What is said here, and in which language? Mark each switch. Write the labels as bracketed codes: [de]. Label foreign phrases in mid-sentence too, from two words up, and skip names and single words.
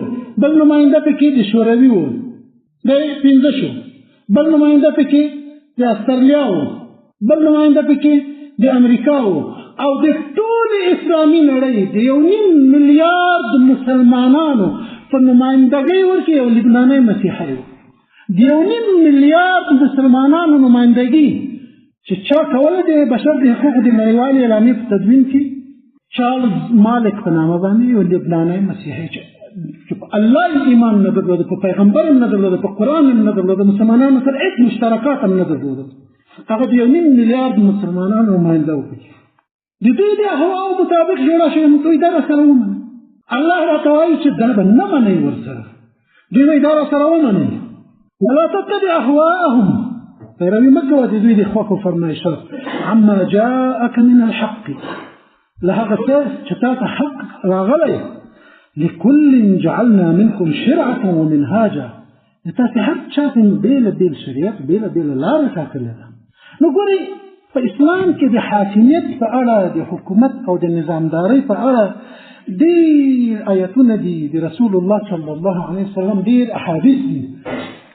[ps] بل نماینده پکې د شوروي و، دا 5 شو. بل نماینده پکې د استرالیا و، بل نماینده پکې د امریکا و، او د ټول اسلامي نړۍ د 1.5 میلیارد مسلمانانو په نمایندګۍ ورکې یو لبنانی مسیحی و. د 1.5 میلیارد مسلمانانو نمایندګي چې چا کوله د بشر د حقوقو د نړیوالې اعلامیې په تدوین کې چارلز مالک په نامه باندې یو لبنانی مسیحي چې په الله ایمان نه درلوده، په پیغمبر هم نه درلوده، په قرآن هم نه درلوده، مسلمانانو سره هېڅ مشترکات هم نه درلوده، هغه د 1.5 میلیارد مسلمانانو نماینده وکړي. د دوی د اهواو مطابق جوړه شوې، موږ دوی دا راسره ومنه. الله راته وایي چې دا به نه منئ ورسره، دوی وایي دا راسره ومنئ. [ar] ولا تتبع اهواءهم، [ps] پیروي مه کوه د دوی د خوښو فرمایشات. [ar] عما جاءك من الحق، [ps] له هغه څه چې تا ته حق راغلی. [ar] لكل جعلنا منكم شرعة ومنهاجا، [ps] تاسې هر چا ته بېله بېل شریعت، بېله بېله لاره ټاکلې ده. نو ګورئ، په اسلام کې د حاکمیت په اړه، د حکومت او د نظامدارۍ په اړه ډېر آیتونه دي، د رسول الله [ar] صلی الله علیه وسلم [ps] ډېر احادیث دي.